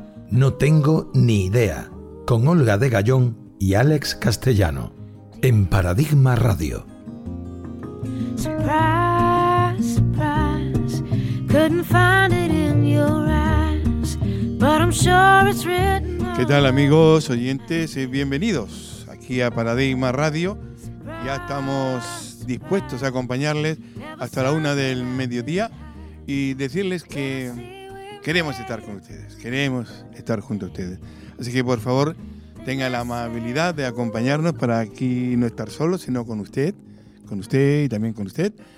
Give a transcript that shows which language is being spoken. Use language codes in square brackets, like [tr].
[es] No tengo ni idea, con Olga de Gallón y Alex Castellano, en Paradigma Radio. [en] Surprise, surprise, couldn't find it in your eyes, but I'm sure it's written on. [es] ¿Qué tal, amigos, oyentes? Bienvenidos aquí a Paradigma Radio. Ya estamos dispuestos a acompañarles hasta la una del mediodía y decirles que queremos estar con ustedes, queremos estar junto a ustedes. Así que por favor, tenga la amabilidad de acompañarnos para aquí no estar solos, sino con usted y también con usted.